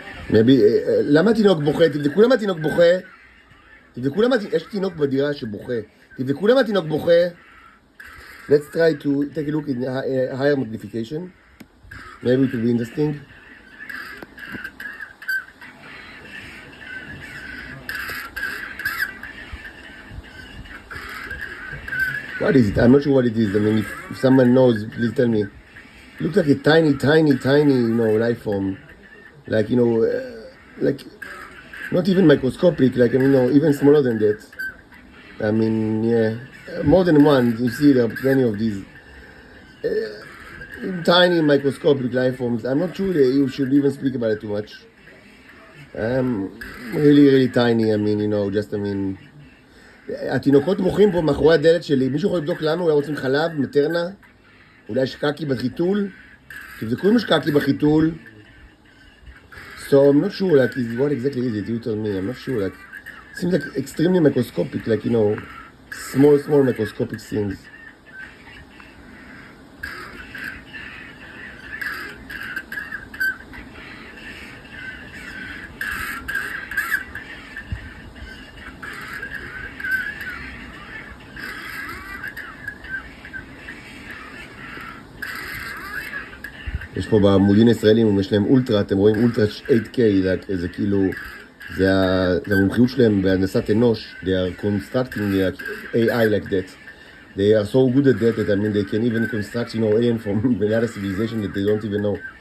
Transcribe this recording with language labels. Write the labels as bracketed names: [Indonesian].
[Hebrew] Maybe, למה התינוק בוכה? תבדקו למה התינוק בוכה. תבדקו למה יש תינוק בדירה שבוכה. תבדקו למה התינוק בוכה. [English] Let's try to take a look in higher magnification. Maybe it will be interesting. What is it? I'm not sure what it is. I mean, if someone knows, please tell me. It looks like a tiny, life form. Like, like, not even microscopic, like, even smaller than that. I mean, yeah, more than one. You see, there are plenty of these tiny microscopic life forms. I'm not sure that you should even speak about it too much. Really tiny. I mean, [Hebrew] התינוקות בוכים פה מאחורי הדלת שלי. מישהו יכול לבדוק למה? אולי רוצים חלב, מטרנה? אולי יש קקי בחיתול? תבדקו אם יש קקי בחיתול. [English] So I'm not sure, like, what exactly is it? You tell me. I'm not sure, like, it seems like extremely microscopic, like, small microscopic things. [Hebrew] יש פה בעמודים הישראלים, יש להם אולטרה, אתם רואים אולטרה 8K, זה כאילו, זה המומחיות שלהם בהנדסת אנוש. [English] They are constructing the AI like that. They are so good at that, I mean, they can even construct, alien from another civilization that they don't even know.